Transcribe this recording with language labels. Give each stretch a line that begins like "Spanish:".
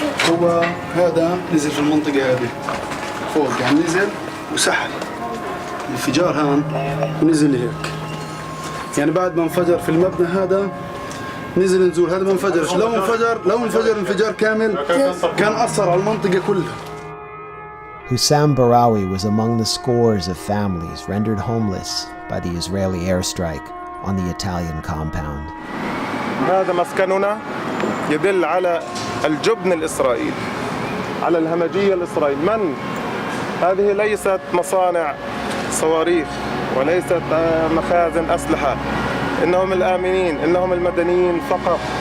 Arabic: هو هذا نزل في المنطقة هذه فوق، يعني نزل وسحل انفجار هان ونزل هيك، يعني بعد ما انفجر في المبنى هذا نزل نزول. هذا ما انفجرش، لو انفجر انفجار كامل كان أثر على المنطقة كلها.
English: Hussam Barawi was among the scores of families rendered homeless by the Israeli airstrike on the Italian compound.
Arabic: هذا مسكننا يدل على الجبن الإسرائيلي، على الهمجية الإسرائيلية. هذه ليست مصانع صواريخ وليست مخازن أسلحة، إنهم الآمنين، إنهم المدنيين فقط.